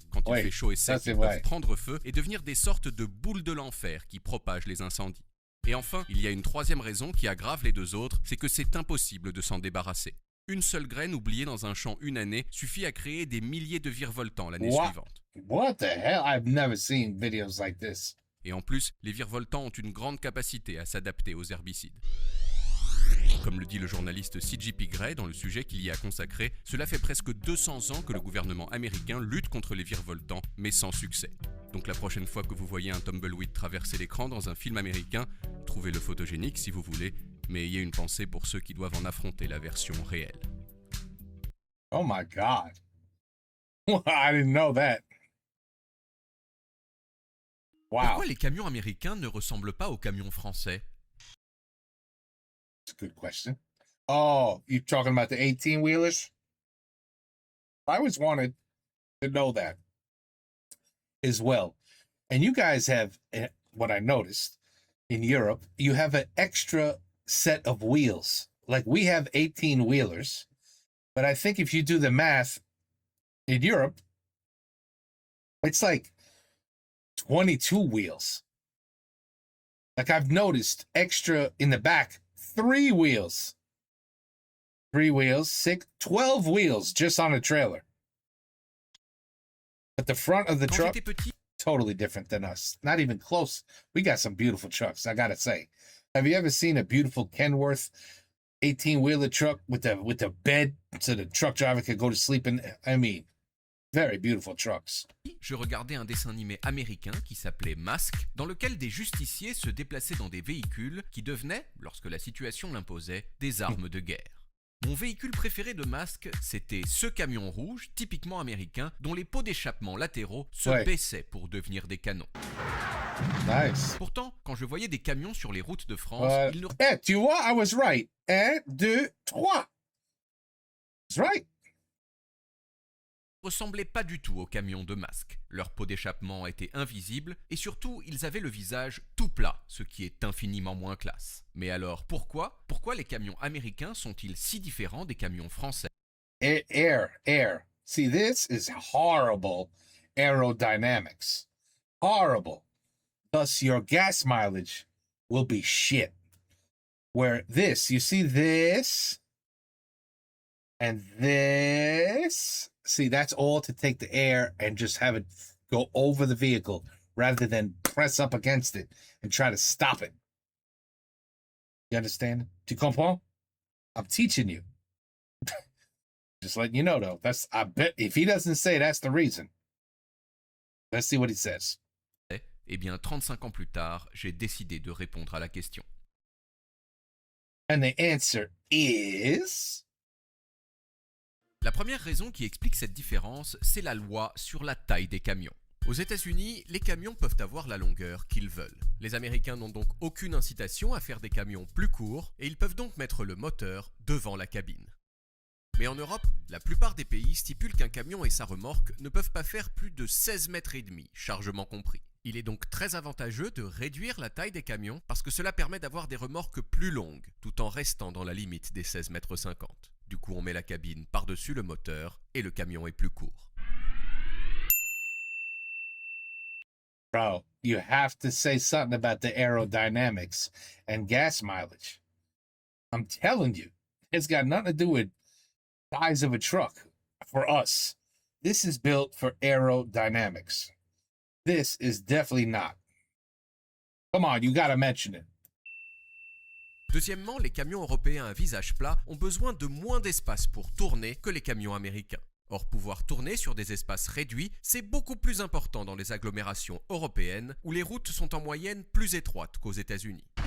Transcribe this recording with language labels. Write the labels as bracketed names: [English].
[French] Quand il fait chaud et sec, ils peuvent prendre feu et devenir des sortes de boules de l'enfer qui propagent les incendies. Et enfin, il y a une troisième raison qui aggrave les 2 autres, c'est que c'est impossible de s'en débarrasser. Une seule graine oubliée dans un champ une année suffit à créer des milliers de virevoltants l'année suivante. [English] What the hell? I've never seen videos like this. [French] Et en plus, les virevoltants ont une grande capacité à s'adapter aux herbicides. Comme le dit le journaliste C.J.P. Gray dans le sujet qu'il y a consacré, cela fait presque 200 ans que le gouvernement américain lutte contre les virevoltants, mais sans succès. Donc la prochaine fois que vous voyez un tumbleweed traverser l'écran dans un film américain, trouvez-le photogénique si vous voulez, mais ayez une pensée pour ceux qui doivent en affronter la version réelle. [English] Oh my God. I didn't know that. Wow. [French] Pourquoi les camions américains ne ressemblent pas aux camions français? [English] That's a good question. Oh, you're talking about the 18-wheelers? I always wanted to know that as well. And you guys have, what I noticed in Europe, you have an extra set of wheels. Like we have 18-wheelers, but I think if you do the math in Europe, it's like 22 wheels. Like I've noticed extra in the back, 3 wheels. 3 wheels, 6, 12 wheels just on a trailer. But the front of the [French] Quand [English] truck, [French] j'étais petit, [English] totally different than us. Not even close. We got some beautiful trucks, I gotta say. Have you ever seen a beautiful Kenworth 18-wheeler truck with the bed so the truck driver could go to sleep in? I mean, very beautiful trucks. [French] je regardais un dessin animé américain qui s'appelait Mask, dans lequel des justiciers se déplaçaient dans des véhicules qui devenaient, lorsque la situation l'imposait, des armes de guerre. Mon véhicule préféré de Mask, c'était ce camion rouge, typiquement américain, dont les pots d'échappement latéraux se baissaient pour devenir des canons. [English] Nice. [French] Pourtant, quand je voyais des camions sur les routes de France, ils ne tu vois, [English] I was right. 1, 2, 3. That's right. [French] ressemblaient pas du tout aux camions de Mask. Leurs pots d'échappement étaient invisibles et surtout, ils avaient le visage tout plat, ce qui est infiniment moins classe. Mais alors, pourquoi les camions américains sont-ils si différents des camions français? [English] Air. See, this is horrible aerodynamics. Horrible. Thus, your gas mileage will be shit. Where this, you see this and this, see, that's all to take the air and just have it go over the vehicle rather than press up against it and try to stop it. You understand? [French] Tu comprends? [English] I'm teaching you. Just letting you know, though. I bet if he doesn't say that's the reason. Let's see what he says. [French] Eh bien, 35 ans plus tard, j'ai décidé de répondre à la question. [English] And the answer is... [French] La première raison qui explique cette différence, c'est la loi sur la taille des camions. Aux États-Unis, les camions peuvent avoir la longueur qu'ils veulent. Les Américains n'ont donc aucune incitation à faire des camions plus courts et ils peuvent donc mettre le moteur devant la cabine. Mais en Europe, la plupart des pays stipulent qu'un camion et sa remorque ne peuvent pas faire plus de 16 mètres et demi, chargement compris. Il est donc très avantageux de réduire la taille des camions parce que cela permet d'avoir des remorques plus longues tout en restant dans la limite des 16 mètres 50. Du coup, on met la cabine par-dessus le moteur et le camion est plus court. [English] Bro, you have to say something about the aerodynamics and gas mileage. I'm telling you, it's got nothing to do with size of a truck for us. This is built for aerodynamics. This is definitely not. Come on, you gotta mention it. [French] Deuxièmement, les camions européens à visage plat ont besoin de moins d'espace pour tourner que les camions américains. Or, pouvoir tourner sur des espaces réduits, c'est beaucoup plus important dans les agglomérations européennes où les routes sont en moyenne plus étroites qu'aux États-Unis.